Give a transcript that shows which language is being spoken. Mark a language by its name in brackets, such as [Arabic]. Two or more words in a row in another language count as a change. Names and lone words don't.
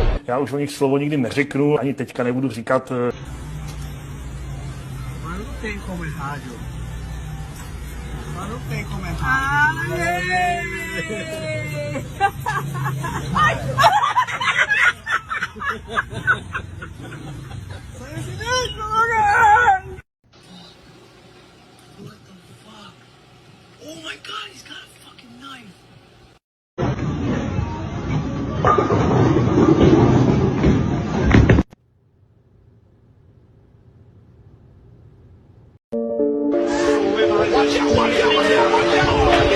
[Czech] Já už o nich slovo nikdy neřeknu, ani teďka nebudu říkat. [Portuguese] Mas não tem como errar, Joe. Mas não tem como errar. Sai de dentro, Logan! [English] What the fuck? Oh my god, he's got a fucking knife! Watch out, watch out, watch out, watch out!